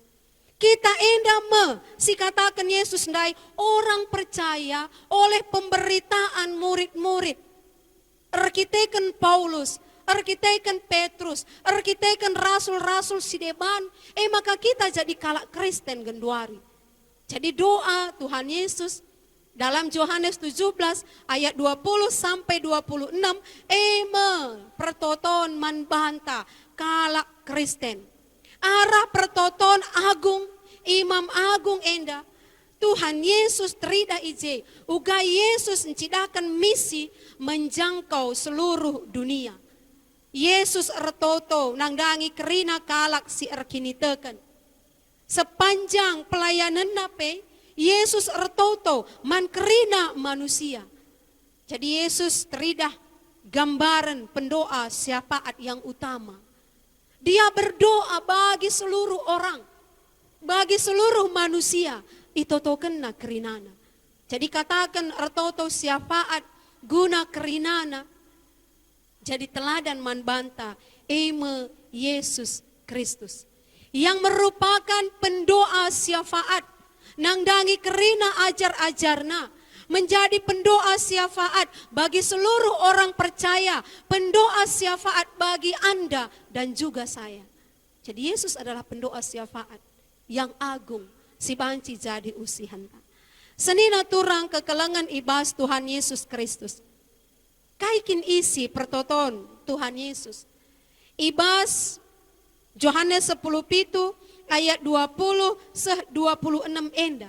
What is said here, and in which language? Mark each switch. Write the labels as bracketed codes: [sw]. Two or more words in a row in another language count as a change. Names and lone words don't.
[btx] Kita enda si katakan Yesus ndai [id] orang percaya oleh pemberitaan murid-murid. [btx] Arkiteken Paulus, arkiteken Petrus, arkiteken rasul-rasul sideban, maka kita jadi kalak Kristen genduari. [id] Jadi doa Tuhan Yesus dalam Yohanes 17 ayat 20 sampai 26, [btx] pertoton manbanta kalak Kristen. Arah pertoton agung, imam agung enda, Tuhan Yesus terida ije, uga Yesus [id] mencidakan misi menjangkau seluruh dunia. [btx] Yesus ertoto nangdangi kerina kalak si erkiniteken. Sepanjang pelayanan nape, Yesus ertoto man kerina manusia. [id] Jadi Yesus terida gambaran pendoa syafaat yang utama. Dia berdoa bagi seluruh orang, bagi seluruh manusia. [btx] Itotoken na kerinana. Jadi katakan ertoto syafaat guna kerinana. Jadi teladan manbanta Yesus Kristus. [id] Yang merupakan pendoa syafaat. [btx] Nangdangi kerina ajar-ajarna. [id] Menjadi pendoa syafaat bagi seluruh orang percaya. Pendoa syafaat bagi Anda dan juga saya. Jadi Yesus adalah pendoa syafaat yang agung. [btx] Si banci jadi usihanta. Senina turang kekelangan ibas Tuhan Yesus Kristus. Kaikin isi pertoton Tuhan Yesus. Ibas Yohanes 10 pitu ayat 20-26 enda.